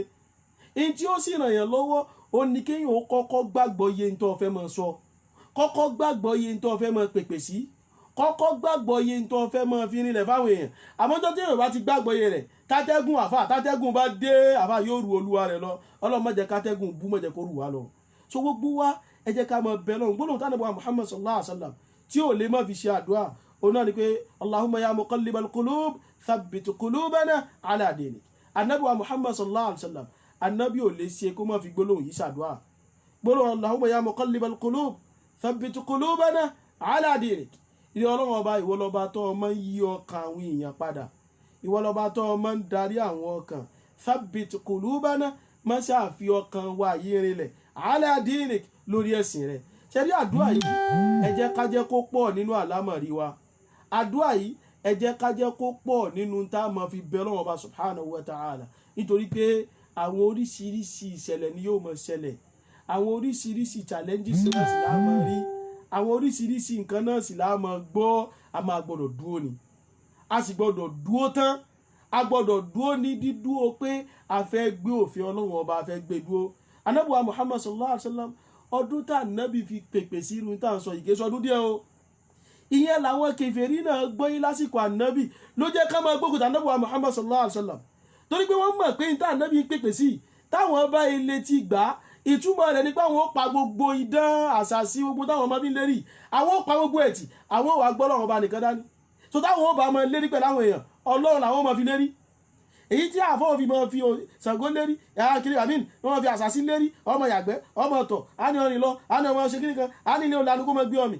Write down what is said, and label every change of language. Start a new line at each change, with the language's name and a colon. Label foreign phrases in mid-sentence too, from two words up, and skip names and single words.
Yoruba: èyí tí ó sì ràn yàn lọ́wọ́ ó ní kéèyàn ó kọ́kọ́ gbàgbọ́ iye tó fẹ́ máa sọ, kọ́kọ́ gbàgbọ́ iye tó fẹ́ máa pèpè sí, kọ́kọ́ gbàgbọ́ iye tó fẹ́ máa fi rinlẹ̀ fáwọn èèyàn. àmọ́jọ́ tí èèyàn bá ti gbàgbọ́ iye rẹ̀, tátẹ́gùn bá dé àfà yóò ru olúwa rẹ̀ lọ. Ọlọ́run má jẹ́ kátẹ́gùn bú, má jẹ́ kó rù wá lọ. so gbogbo wa ẹ jẹ́ ká máa bẹ Ọlọ́run. gbólóhùn tánàbí wa Muhammad
Arabic: صلى الله عليه وسلم
Yoruba: tí ò lè má fi ṣe àdúrà òun náà ni pé
Arabic: اللهم يا مقلب القلوب ثبت قلوبنا على دينك.
Yoruba: anabi wa Muhammad
Arabic: صلى الله عليه وسلم,
Yoruba: anabi ò lè ṣe kó má fi gbólóhùn yìí ṣàdúrà.
Arabic: gbólóhùn اللهم يا مقلب القلوب ثبت قلوبنا على دينك.
Yoruba: ilé Ọlọ́run ọba, ìwọ lọba tó máa ń yí ọkàn àwọn èèyàn padà, ìwọ lọba tó máa ń darí àwọn ọkàn.
Arabic: ثبت قلوبنا,
Yoruba: má ṣàfi ọkàn wa yí rinlẹ̀
Arabic: على دينك,
Yoruba: lórí ẹ̀sìn rẹ̀. ṣe rí àdúrà yìí, ẹ jẹ́ ká jẹ́ kó pọ̀ nínú àlámọ̀rí wa. àdúrà yìí ẹ jẹ́ ká jẹ́ kó pọ̀ nínú tá a máa fi bẹ Ọlọ́run ọba
Arabic: سبحانه وتعالى,
Yoruba: nítorí pé àwọn oríṣiríṣi ìṣẹ̀lẹ̀ ni yóò máa ṣẹlẹ̀, àwọn oríṣiríṣi challenges náà sì la máa rí, àwọn oríṣiríṣi nǹkan náà sì la máa gbọ́. a máa gbọ́dọ̀ dúró ni, a sì gbọ́dọ̀ dúró tán, a gbọ́dọ̀ dúró ní dídúró pé a fẹ́ gbé òfin Ọlọ́run ọba, a fẹ́ gbé dúró. Ànábì wa Muhammad
Arabic: صلى الله عليه وسلم,
Yoruba: ọdún tá ànábì fi pèpè sí irun tá à ń sọ ìgéṣọ ọdún díẹ̀ o. ìyẹn làwọn kèfèrí náà gbọ́yìn lásìkò ànábì ló jẹ́ ká máa gbógun ànábì wa Muhammad
Arabic: صلى الله عليه وسلم,
Yoruba: torí pé wọ́n mọ̀ pé ní tá ànábì pèpè sí táwọn bá ilé ti gbà á, ìtumọ̀ rẹ̀ ni pé àwọn ó pa gbogbo idán àṣàsí gbogbo táwọn ọmọ bí ń lérí, àwọn ó pa gbogbo ẹ̀tì, àwọn ò wá gbọ́ Ọlọ́run ọba nìkan dání. so táwọn ó bá máa lérí pẹ̀lú àwọn èèyàn, Ọlọ́run làwọn máa fi lérí. èyí tí àfọwọ́ fi máa fi Ṣàngó lérí, kiri àmín wọ́n máa fi àṣàsí lérí, ọmọ yàgbẹ́ ọmọ ọ̀tọ̀, á ní ọrìn lọ, á ní ọmọ ṣe kíní kan, á ní ilé olànà kó máa gbé ọmọ.